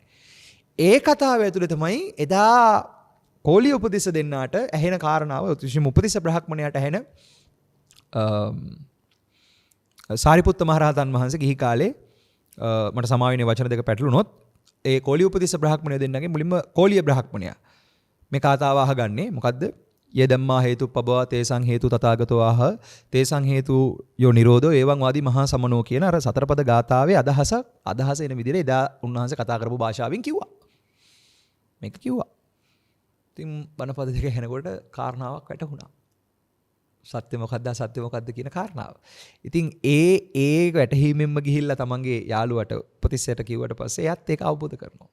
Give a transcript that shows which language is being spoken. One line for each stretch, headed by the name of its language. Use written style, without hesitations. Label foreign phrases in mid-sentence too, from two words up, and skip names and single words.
Sinhala: ඒ කතාව ඇතුලේ තමයි එදා කෝලිය උපතිස්ස දෙන්නාට ඇහෙන කාරණාව විශේෂම උපතිස්ස බ්‍රහ්මණයාට ඇහෙන සාරිපුත්ත මහරහතන් වහන්සේ ගිහි කාලේ මට සමාවෙන්නේ වචන දෙක පැටළුනොත් ඒ කෝලිය උපතිස්ස බ්‍රහ්මණය දෙන්නගේ මුලින්ම කෝලිය බ්‍රහ්මණයා මේ කතාව අහගන්නේ මොකද්ද?
Pali: ය ධම්මා හේතුප්පබවා තේසං හේතු තථාගතෝ ආහ තේසං හේතු යෝ නිරෝධෝ එවං වාදී මහා සමනෝ
Sinhala: කියන අර සතරපද ගාථාවේ අදහස එන විදිහට එදා උන්වහන්සේ කතා කරපු භාෂාවෙන් කිව්වා. මේක කිව්වා. ඉතින් බණපද දෙක ඇහෙනකොට කාරණාවක් වැටහුණා. සත්‍ය මොකද්ද අසත්‍ය මොකද්ද කියන කාරණාව. ඉතින් ඒ වැටහීමෙන්ම ගිහිල්ලා තමන්ගේ යාළුවට උපතිස්සයට කිව්වට පස්සේ එයාත් ඒක අවබෝධ කරනවා.